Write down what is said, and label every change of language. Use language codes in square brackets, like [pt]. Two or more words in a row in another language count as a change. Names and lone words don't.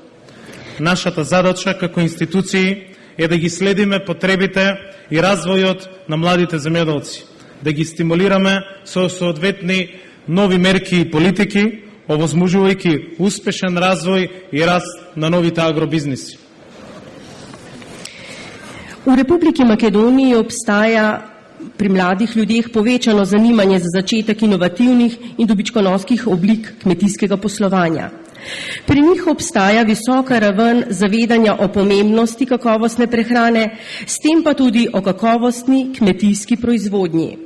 [mk] Нашата задача како институции е да ги следиме потребите и развојот на младите земјоделци, да ги стимулираме со соодветни нови мерки и политики, овозможувајќи успешен развој и раст на новите агробизнеси. [sl] V Republiki Makedoniji obstaja pri mladih ljudeh povečano zanimanje za začetek inovativnih in dobičkonosnih oblik kmetijskega poslovanja. Pri njih obstaja visoka raven zavedanja o pomembnosti kakovostne prehrane, s tem pa tudi o kakovostni kmetijski proizvodnji.